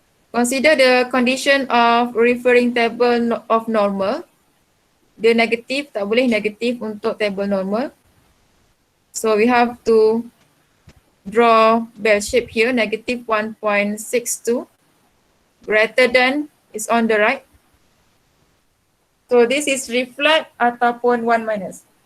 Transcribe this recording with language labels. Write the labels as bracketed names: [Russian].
[English] Consider the condition of referring table of normal. [Malay] Dia negatif, tak boleh negatif untuk table normal. [English] So we have to draw bell shape here, negative 1.62. Greater than is on the right. So this is reflect ataupun 1 minus.